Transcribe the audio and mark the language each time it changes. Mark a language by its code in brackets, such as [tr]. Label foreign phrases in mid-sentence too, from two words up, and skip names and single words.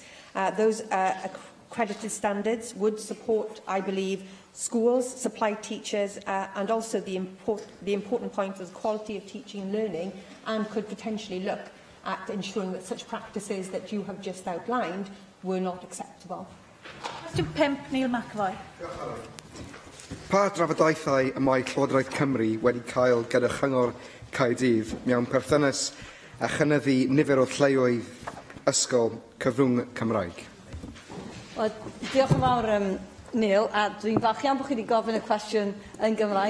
[en] Those accredited standards would support, I believe, schools, supply teachers, and also the important point of quality of teaching and learning, and could potentially look at ensuring that such practices that you have just outlined were not acceptable. Question 5, Neil McAvoy. [cy] Pa drafodaethau y mae Llywodraeth Cymru wedi cael gyda Chyngor Caerdydd mewn perthynas a chynyddu nifer o lleoedd ysgol cyfrwng Cymraeg? Diolch yn fawr, Neil, a dwi'n falch iawn bod chi wedi gofyn y cwestiwn yn Gymraeg.